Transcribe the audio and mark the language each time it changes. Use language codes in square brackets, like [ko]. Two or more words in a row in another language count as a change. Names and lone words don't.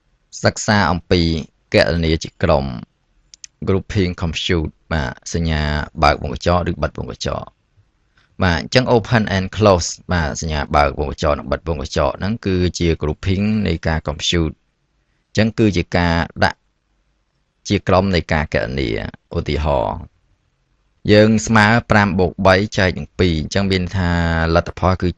[km] សិក្សាអំពីគណនាជាក្រុម [en] grouping compute [km] បាទសញ្ញាបើកវងកញ្ចក់ឬបិទវងកញ្ចក់បាទអញ្ចឹង [en] open and close [km] បាទសញ្ញាបើកវងកញ្ចក់និងបិទវងកញ្ចក់ហ្នឹងគឺជា grouping នៃការ compute អញ្ចឹងគឺជាការដាក់ជាក្រុមនៃការគណនាឧទាហរណ៍យើងស្មើ5បូក3ចែកនឹង2អញ្ចឹងមានថាលទ្ធផលគឺ